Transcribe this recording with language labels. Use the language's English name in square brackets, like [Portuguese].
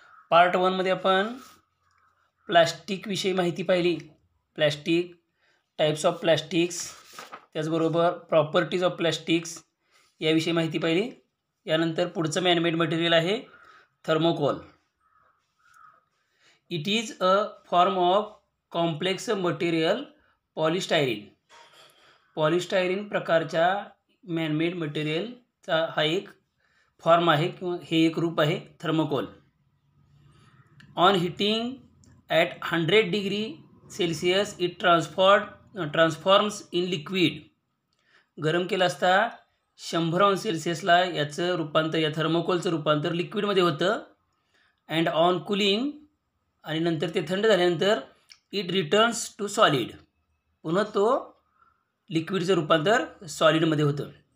[Marathi] Part 1मध्ये आपण प्लॅस्टिकविषयी माहिती पाहिली. प्लॅस्टिक, [English] types of plastics, [Marathi] त्याचबरोबर [English] properties of plastics [Marathi] याविषयी माहिती पाहिली. यानंतर पुढचं मॅनमेड मटेरियल आहे thermocol. [English] It is a form of complex material polystyrene. [Marathi] Polystyrene प्रकारच्या मॅनमेड मटेरियलचा हा एक फॉर्म आहे किंवा हे एक रूप आहे thermocol. [English] On heating at 100 degree Celsius it transforms in liquid. [Marathi] गरम केलं असता 100 अंश सेल्सिअसला याचं रूपांतर, या थर्मोकोलचं रूपांतर लिक्विडमध्ये होतं. [English] and on cooling, [Marathi] आणि नंतर ते थंड झाल्यानंतर [English] It returns to solid. [Marathi] पुन्हा तो लिक्विडचं रूपांतर सॉलिडमध्ये होतं.